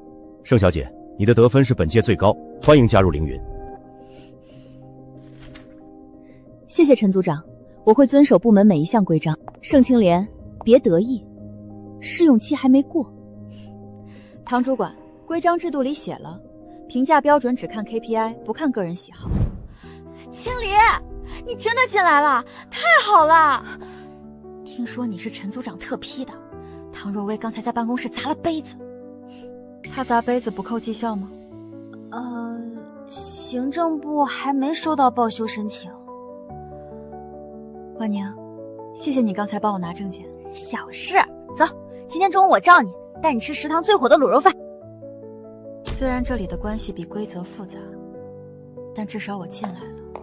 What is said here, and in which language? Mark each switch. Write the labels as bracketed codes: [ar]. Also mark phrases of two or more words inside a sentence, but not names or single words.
[zh] 盛小姐，你的得分是本届最高，歡迎加入凌雲。謝謝陳組長，我會遵守部門每一項規章。盛青蓮，別得意，試用期還沒過。唐主管，規章制度裡寫了，評價標準只看 KPI， 不看個人喜好。青离，你真的进來了，太好了！听说你是陈組長特批的，唐若薇剛才在辦公室砸了杯子。他砸杯子不扣績效嗎？行政部還沒收到報修申請。萬寧，謝謝你剛才幫我拿證件。小事，走，今天中午我罩你，帶你吃食堂最火的滷肉飯。虽然这裡的關係比規則複雜，但至少我進來了。